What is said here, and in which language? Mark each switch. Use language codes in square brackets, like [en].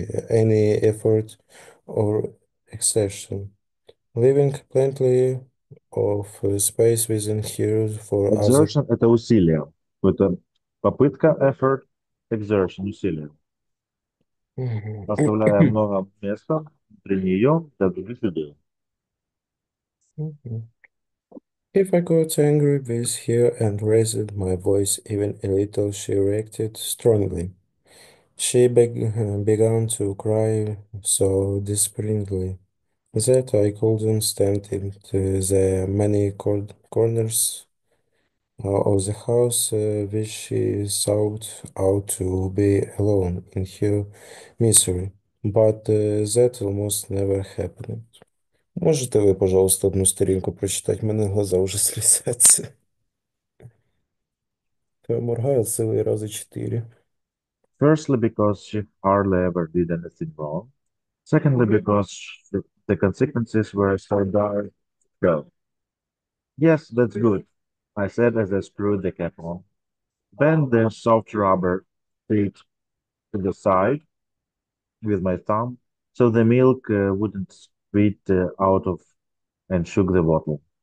[en] any effort or exertion, leaving plenty of space within her for other. [ru] Exertion– это усилие. Это попытка, effort, exertion– усилие. Оставляя много места при нее для других людей. [en] If I got angry with her and raised my voice even a little, she reacted strongly. She began to cry so despairingly that I couldn't stand in the many corners of the house, which she sought out to be alone in her misery. But that almost never happened. [uk] Можете ви, пожалуйста, одну сторінку прочитати? У мене глаза вже слізаться. Я моргаю цілий рази 4. [en] Firstly, because she hardly ever did anything wrong. Secondly, because the consequences were so dire. Go. Yes, that's good, I said as I screwed the cap on. Bend the soft rubber seat to the side with my thumb so the milk wouldn't spit out of and shook the bottle.